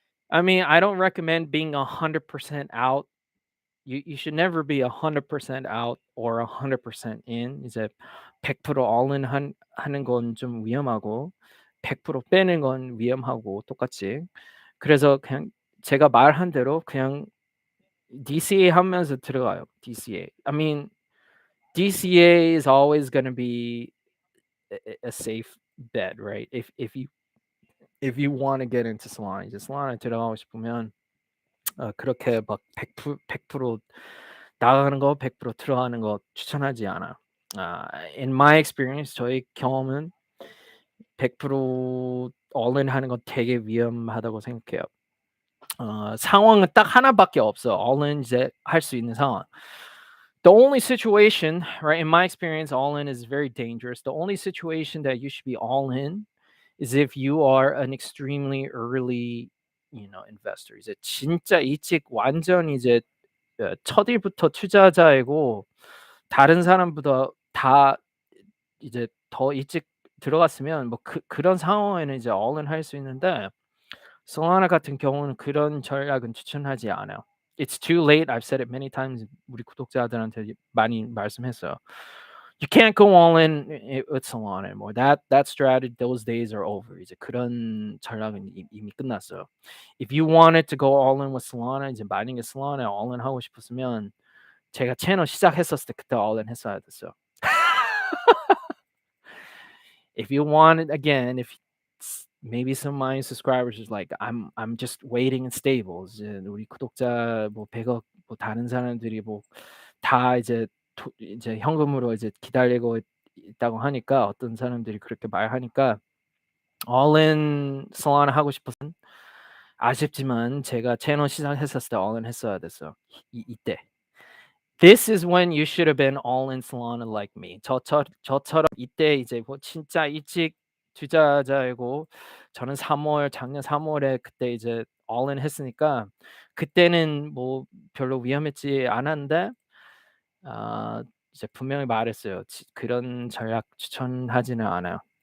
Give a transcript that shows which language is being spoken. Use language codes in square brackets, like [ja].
[en] I mean, I don't recommend being 100% out. You should never be 100% out or 100% in. [ko] 이제 100% all in 하는 건 좀 위험하고 100% 빼는 건 위험하고 똑같이. 그래서 그냥 제가 말한 대로 그냥 DCA 하면서 들어가요. [en] DCA. I mean, DCA is always going to be a safe bet, right? If you want to get into Solana, [ko] 이제 Solana 들어가고 싶으면 그렇게 막 100% 나가는 거 100% 들어가는 거 추천하지 않아. [en] In my experience, [ko] 저의 경험은 100% all in 하는 건 되게 위험하다고 생각해요. 상황은 딱 하나밖에 없어. all in 이제 할 수 있는 상황. [en] The only situation, right, in my experience, all in is very dangerous. The only situation that you should be all in is if you are an extremely early, investor. [ko] 이제 진짜 일찍 완전 이제 첫일부터 투자자이고 다른 사람보다 다 이제 더 일찍 들어갔으면 뭐 그런 상황에는 이제 all in 할 수 있는데 솔라나 같은 경우는 그런 전략은 추천하지 않아요. [en] It's too late. I've said it many times. [ko] 우리 구독자들한테 많이 말씀했어요. [en] You can't go all in with Solana anymore. That strategy, those days are over. [ko] 이제 그런 전략은 이미 끝났어요. [en] If you wanted to go all in with Solana, [ko] 이제 만약에 Solana all in 하고 싶었으면 제가 채널 시작했었을 때 그때 all in 했어야 됐어요. [en] If you wanted, again, if maybe some of my subscribers is like, I'm just waiting in stables. [ko] 이제 우리 구독자 뭐 100억 뭐 다른 사람들이 뭐 다 이제 이제 현금으로 이제 기다리고 있다고 하니까 어떤 사람들이 그렇게 말하니까 all in Solana 하고 싶어서는 아쉽지만 제가 채널 시작했었을 때 all in 했어야 됐어요. 이때. [en] This is when you should have been all in Solana like me. [ko] 저처럼 이때 이제 뭐 진짜 일찍 투자자이고 저는 작년 3월에 그때 이제 all in 했으니까 그때는 뭐 별로 위험했지 않았는데 이제 분명히 말했어요. 그런 전략 추천하지는 않아요.